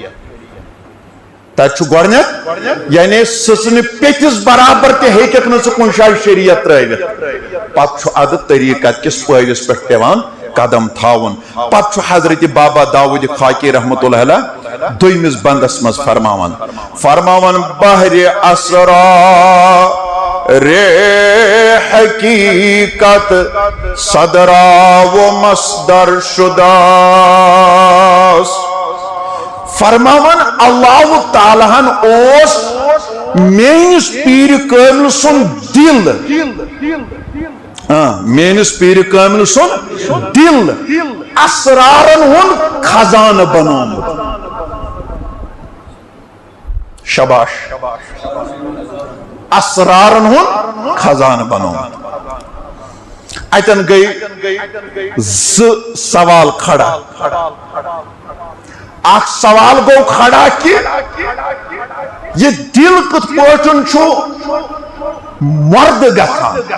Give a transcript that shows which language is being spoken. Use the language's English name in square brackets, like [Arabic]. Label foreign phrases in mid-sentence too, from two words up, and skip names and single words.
[Kashmiri] تت گوڑنیت یعنی سن پیتس برابر تہ ہیکھ نہ کن جائے شریعت ترٲوِتھ پتہ اد طریقت کس پٲوِس پٮ۪ٹھ پیوان قدم تھاون پتہ حضرت بابا داؤد خاکی [Arabic] رحمت اللہ علیہ [Kashmiri] دویمس بندس مز فرماون [Persian] بحر اسرا رے حقیقت صدرا و مصدر شداس [Kashmiri] فرماون اللہ تعالیٰ ہن اوس مینس پیر کامل سن دل مینس پیر کامل سن دل اسرارن ہن خزانہ بنومت شباش اسرارن ہن خزانہ بنومت اتن گئی سوال کھڑا اخ سوال گو کھڑا کہ یہ دل کت پوچن چھو مرد گژھان